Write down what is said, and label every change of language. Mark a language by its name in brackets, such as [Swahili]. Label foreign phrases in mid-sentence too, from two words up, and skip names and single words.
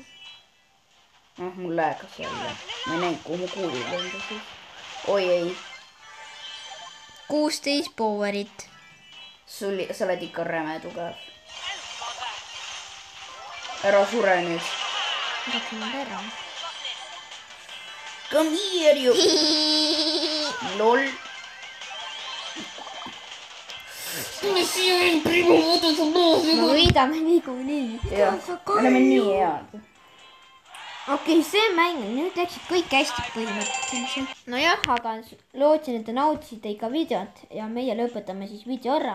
[Estonian] Mul lähekas jälle. Ma ei näinud, kuhu mu kuulid lendasid. Oi ei. 16 powerit. Sa oled ikka räme tugev. Ära sure nüüd. Tapin nad ära. [English] Come here you. Lol. [Estonian] Me võidame niikuinii. Jah, me oleme nii head. Okei, see mäng, nüüd läksid kõik hästi põhimõtteliselt. Nojah, aga lootsin, et te nautisite ikka videot ja meie lõpetame siis video ära.